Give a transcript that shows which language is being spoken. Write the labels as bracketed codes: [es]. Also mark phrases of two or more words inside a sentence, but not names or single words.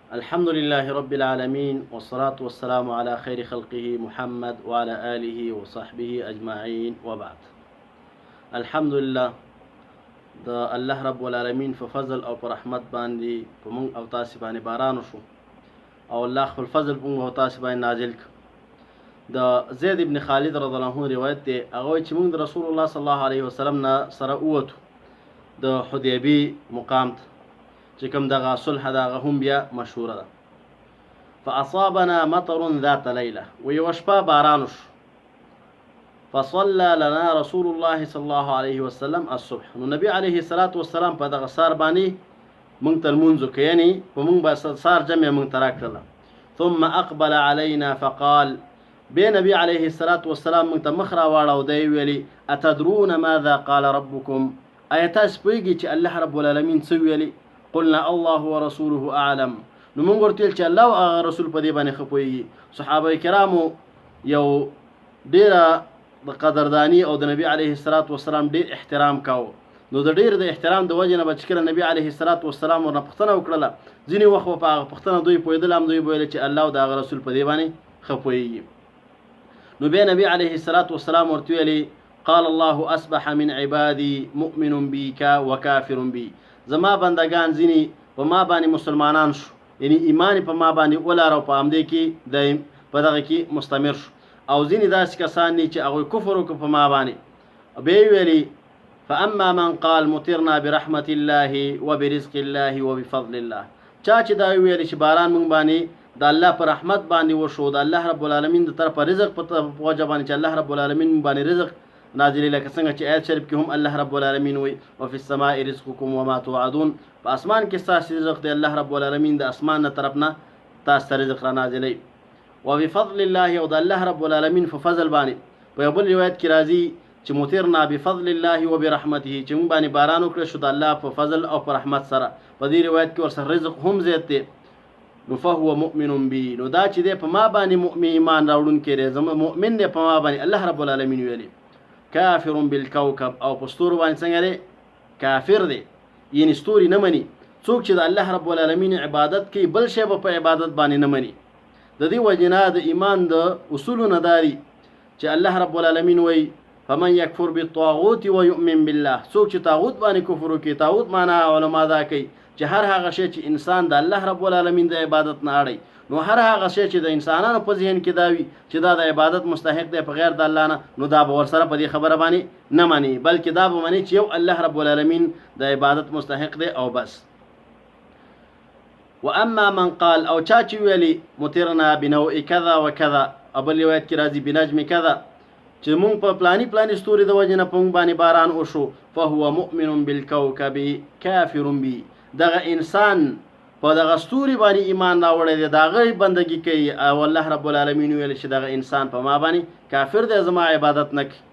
[ar] الحمد لله رب العالمين والصلاة والسلام على خير خلقه محمد وعلى آله وصحبه أجمعين وبعد. الحمد لله [ps] دا الله رب العالمين په فضل او په رحمت باندې په مونږ او تاسو باندې باران وشو او الله خپل فضل په مونږ او تاسو باندې نازل کړ. د زید ابن خالد [ar] رضی الله عنه [ps] روایت دی، هغه چې مونږ د رسول الله [ar] صلی الله علیه وسلم [ps] نه سره ووتو د حدیبی مقام ته چې کوم دغه صلح دغه هم بیا مشهوره ده. [ar] فاصابنا مطر ذات لیله، [ps] ویوه شپه باران وشو. [ar] فصلى لنا رسول الله صلی الله علیه وسلم الصبح، [ps] نو نبی [ar] علیه الصلاة والسلام [ps] په دغه سار باندې مونږ ته لمونځ وکړ، یعنې په مونږ به سار جمع مونږ ته راکړله. [ar] ثم اقبل علينا فقال، [ps] بیا نبی [ar] علیه الصلاة والسلام [ps] مونږ ته مخ راواړه او دی ویلي [ar] اتدرون ماذا قال ربكم، [ps] آیا تاسو پوهېږئ چې الله رب العالمین څه ویلي؟ [ar] قلنا الله ورسوله اعلم، [ps] نو مونږ ورته ویل چې الله او هغه رسول په دې باندې ښه پوهېږي. صحابه کرامو یو ډېره د قدردانی او د نبی علیه الصلاة والسلام ډېر احترام کاوه. نو د ډېر د احترام د وجې نه به چې کله نبی [ar] علیه الصلاة والسلام [ps] ورنه پوښتنه وکړله، ځینې وخت به په هغه پوښتنه دوی پوهېدل، هم دوی به ویل چې الله او د هغه رسول په دې باندې ښه پوهېږي. نو بیا نبی [ar] علیه الصلاة والسلام [ps] ورته ویلي [ar] قال الله اصبح من عبادي مؤمن بي وكافر بي، [ps] زما بندگان ځینې په ما باندې مسلمانان شو، یعنی ایمان په ما باندې ولاره او په همدې کې دایم په دغه کې مستمر شو، او ځینې داسې کسان دي چې هغوی کفر وکړو په ما باندې. بیا یې ویلي [ar] فاما من قال مطرنا برحمة الله وبرزق الله وبفضل الله، [ps] چا چې دا ویلي چې باران مونږ باندې د الله په رحمت باندې وشو، د الله رب العالمین د طرفه رزق په وجه باندې چې الله رب العالمین مونږ باندې رزق نازلی، لکه څنګه چې آیت شریف کې هم الله رب العالمین وی [ar] وفي السماء رزقكم وما توعدون، [ps] په اسمان کې ستاسو رزق دی، الله رب العالمین د اسمان نه طرف نه تاسو ته رزق را نازلی. [ar] وبفضل الله، [ps] او د الله رب العالمین په فضل باندې. په یو بل روایت کې راځي چې [ar] مطرنا بفضل الله وبرحمته، [ps] چې موږ باندې باران وکړی شو د الله په فضل او په رحمت سره. په دې روایت کې ورسره رزق هم زیات دی. نو [ar] فهو مؤمن بي، [ps] نو دا چې دی په ما باندې مؤمن ایمان راوړونکی دی، زما مؤمن دی په ما باندې. الله رب العالمین ویلي [ar] کافر بالکوكب، [ps] او په ستورو باندې څنګه دی؟ کافر دی، یعنی ستوري نه مني. څوک چې د الله رب العالمین عبادت کوي بل شی به په عبادت باندې نه مني. د دې وجې نه د ایمان د اصولو نه داري چې الله رب العالمین وایي [ar] فمن یکفر بالطاغوت ویؤمن بالله، [ps] څوک چې طاغوت باندې کفر وکړي، طاغوت معنا علما دا کوي چې هر هغه شی چې انسان د الله رب العالمین د عبادت نه اړي، نو هر هغه شی چې د انسانانو په ذهن کې دا وي چې دا د عبادت مستحق دی په غیر د الله نه، نو دا به ورسره په دې خبره باندې نه مني، بلکې دا به مني چې یو الله رب العالمین د عبادت مستحق دی او بس. [ar] واما من قال، [ps] او چا چې ویلي [ar] مطرنا بنوع کذا وکذا، [ps] ابل روایت کې راځي [ar] بنجم کذا، [ps] چې مونږ په پلانی پلانی ستوري د وجې نه په مونږ باندې باران وشو، [ar] فهو مؤمن بالکوكب کافر بي، [ps] دغه انسان په دغه ستوري باندې ایمان راوړی دی، د هغه بندګي کوي، او الله رب العالمین ویل چې دغه انسان په ما باندې کافر دی، زما عبادت نه کوي.